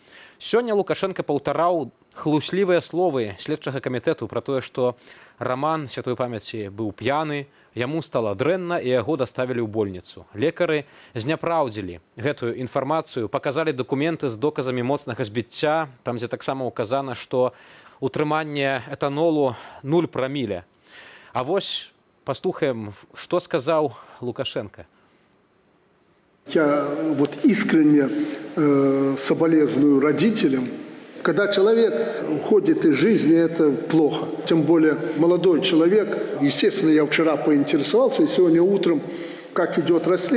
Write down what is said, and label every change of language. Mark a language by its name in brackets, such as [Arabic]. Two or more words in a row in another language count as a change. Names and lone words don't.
[Belarusian] Сёння Лукашенко паўтараў хлуслівыя словы следчага камітэту пра тое, што Раман святой памяці быў п'яны, яму стала дрэнна і яго даставілі ў больніцу. Лекары зняпраўдзілі гэтую інфармацыю, паказалі дакументы з доказамі моцнага збіцця, там, дзе таксама ўказана, што утрыманне этанолу 0 праміля. А вось послухаем, [Russian] что сказал Лукашенко. Я вот искренне соболезную родителям. Когда человек уходит из жизни, это плохо. Тем более молодой человек. Естественно, я вчера поинтересовался, и сегодня утром, как идет расследование.